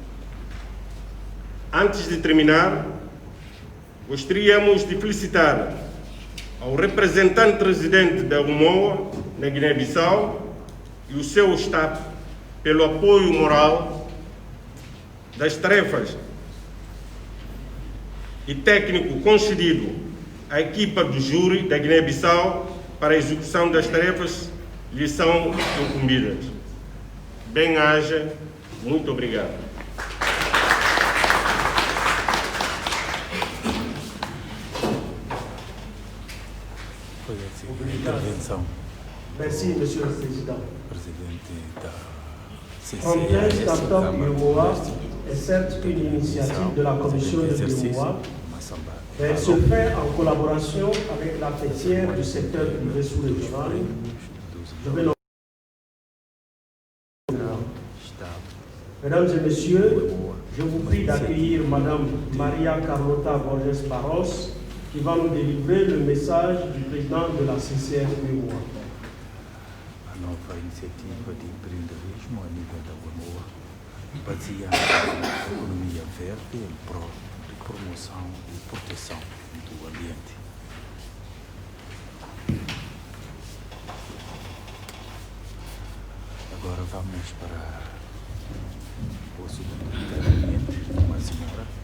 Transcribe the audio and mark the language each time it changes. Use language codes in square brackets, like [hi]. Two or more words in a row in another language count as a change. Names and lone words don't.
[pt] Antes de terminar, gostaríamos de felicitar ao representante residente da UMOA, na Guiné-Bissau, e o seu staff pelo apoio moral das tarefas e técnico concedido à equipa do júri da Guiné-Bissau para a execução das tarefas que lhes são incumbidas. Bem-haja, muito obrigado. Intervenção. [fr] Merci, Monsieur le Président. [pt] Presidente da Tremplin CCAS, [fr] Startup UMOA est certes une initiative de la Commission de UMOA, mais elle se fait en collaboration avec la fêtière du secteur privé sous-régional. Je vais nommer. Mesdames et Messieurs, je vous prie d'accueillir Madame Maria Carlota Borges Barros, qui va nous délivrer le message du président de la CCF UMOA. [pt] A nova iniciativa de empreendedorismo a nível da UMOA, baseada na economia verde em prol de promoção e proteção do ambiente. Agora vamos para o segundo interveniente, uma senhora.